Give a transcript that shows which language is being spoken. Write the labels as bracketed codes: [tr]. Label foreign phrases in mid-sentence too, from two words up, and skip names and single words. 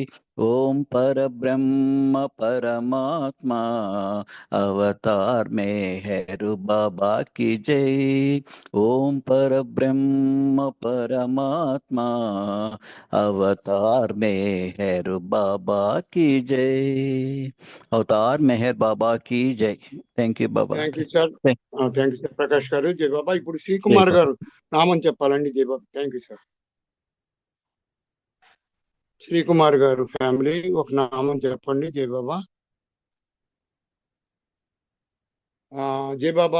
[hi] ओम पर ब्रह्म परमात्मा अवतार मेहर बाबा की जय। ओम पर ब्रह्म परमात्मा अवतार मेहर बाबा की जय। अवतार मेहर बाबा की जय। [en] Thank you Baba. Thank you sir. Thank you sir [te] ప్రకాష్ గారు. జై బాబా. ఇప్పుడు శ్రీకుమార్ గారు నామం చెప్పాలండి. జై బాబా. [en] Thank you sir. [te] శ్రీకుమార్ గారు ఫ్యామిలీ ఒక నామం చెప్పండి. జై బాబా. జై బాబా.